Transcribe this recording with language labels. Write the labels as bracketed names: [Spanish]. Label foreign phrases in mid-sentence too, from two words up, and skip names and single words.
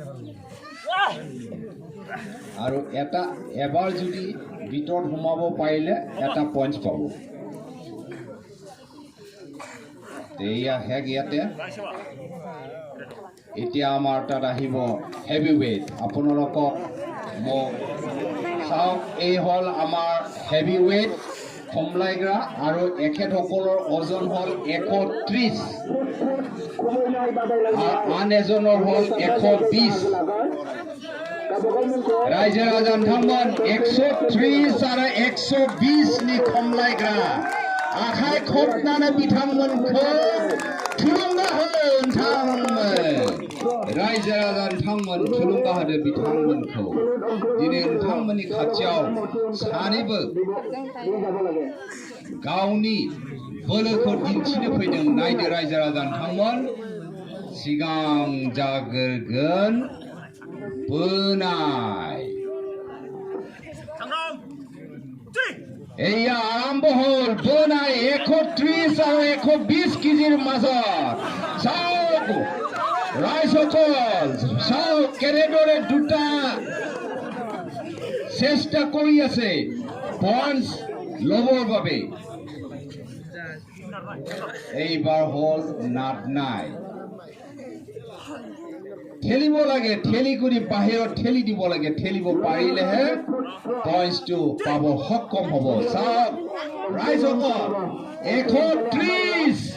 [Assamese] আৰু এবাৰ যদি ভিতৰত সোমাব পাৰিলে এটা পইণ্ট পাব এয়া হেগ ইয়াতে এতিয়া আমাৰ তাত আহিব [English] heavy weight [Assamese] আপোনালোকক মোক চাওক এই হ'ল আমাৰ [English] heavy weight [Assamese] কমলাইগ্ৰা আৰু এখেতসকলৰ ওজন হ'ল 130 আন এজনৰ হ'ল 120 [Bodo] रायजो राजा नोंथांमोन 130 आरो 120 नि खमलायग्रा आखाइ खबनानै बिथांमोनखौ थुलुंगा हो नोंथांमोन रायजो राजा नोंथांमोन थुलुंगा होदो बिथांमोनखौ दिनै नोंथांमोननि खाथियाव सानैबो गावनि बोलोखौ दिन्थिनो फैदों नायदो रायजो राजा नोंथांमोन सिगां जागोरगोन बोनाय [Assamese] এয়া আৰম্ভ হ'ল [Bodo] बोनाय 130 [Assamese] আৰু 120 কেজিৰ মাজত চাওক ৰাইজসকল চাওক কেনেদৰে দুটা চেষ্টা কৰি আছে পইণ্টছ ল'বৰ বাবে এইবাৰ হল নাট নাই ঠেলিব লাগে ঠেলি কৰি বাহিৰত ঠেলি দিব লাগে ঠেলিব পাৰিলেহে পইণ্টছটো পাব সক্ষম হ'ব চাওক ৰাইজসকল 130